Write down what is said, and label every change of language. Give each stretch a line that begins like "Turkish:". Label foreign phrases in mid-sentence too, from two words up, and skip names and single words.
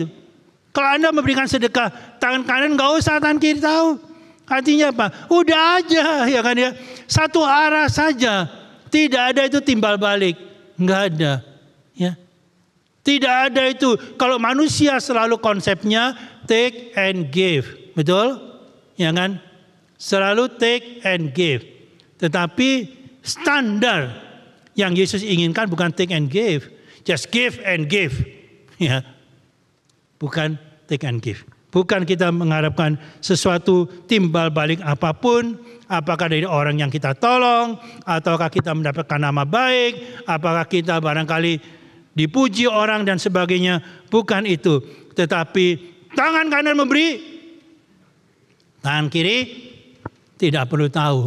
Indonesian: Kalau Anda memberikan sedekah, tangan kanan nggak usah tangan kiri tahu. Artinya apa? Udah aja ya kan ya. Satu arah saja. Tidak ada itu timbal balik. Nggak ada. Ya. Tidak ada itu. Kalau manusia selalu konsepnya
English: take and give.
Indonesian: Betul? Ya kan? Selalu
English: take and give.
Indonesian: Tetapi standar yang Yesus inginkan bukan
English: take and give. Just give and give.
Indonesian: Ya. Bukan
English: take and give.
Indonesian: Bukan kita mengharapkan sesuatu timbal balik apapun, apakah dari orang yang kita tolong, ataukah kita mendapatkan nama baik, apakah kita barangkali dipuji orang dan sebagainya. Bukan itu. Tetapi tangan kanan memberi, tangan kiri tidak perlu tahu.